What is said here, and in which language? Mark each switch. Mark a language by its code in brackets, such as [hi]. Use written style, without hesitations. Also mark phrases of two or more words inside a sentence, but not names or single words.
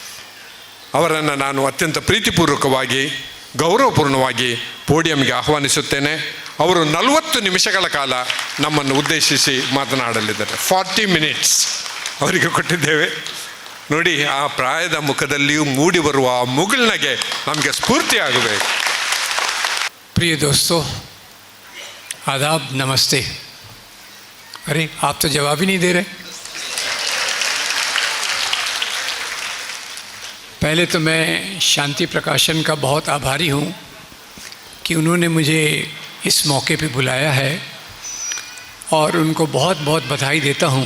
[kn] ಅವರನ್ನು ನಾನು ಅತ್ಯಂತ ಪ್ರೀತಿಪೂರ್ವಕವಾಗಿ, ಗೌರವಪೂರ್ಣವಾಗಿ ಪೋಡಿಯಂಗೆ ಆಹ್ವಾನಿಸುತ್ತೇನೆ. ಅವರು 40 ನಿಮಿಷಗಳ ಕಾಲ ನಮ್ಮನ್ನು ಉದ್ದೇಶಿಸಿ ಮಾತನಾಡಲಿದ್ದಾರೆ. 40 ಮಿನಿಟ್ಸ್ ಅವರಿಗೆ ಕೊಟ್ಟಿದ್ದೇವೆ. ನೋಡಿ, ಆ ಪ್ರಾಯದ ಮುಖದಲ್ಲಿಯೂ ಮೂಡಿ ಬರುವ ಆ ಮುಗುಳ್ನಗೆ ನಮಗೆ ಸ್ಫೂರ್ತಿ ಆಗಬೇಕು. [hi] प्रिय दोस्तों, आदाब, नमस्ते। अरे आप तो जवाब ही नहीं दे रहे। पहले तो मैं शांति प्रकाशन का बहुत आभारी हूँ कि उन्होंने मुझे इस मौके पे बुलाया है, और उनको बहुत बहुत बधाई देता हूँ।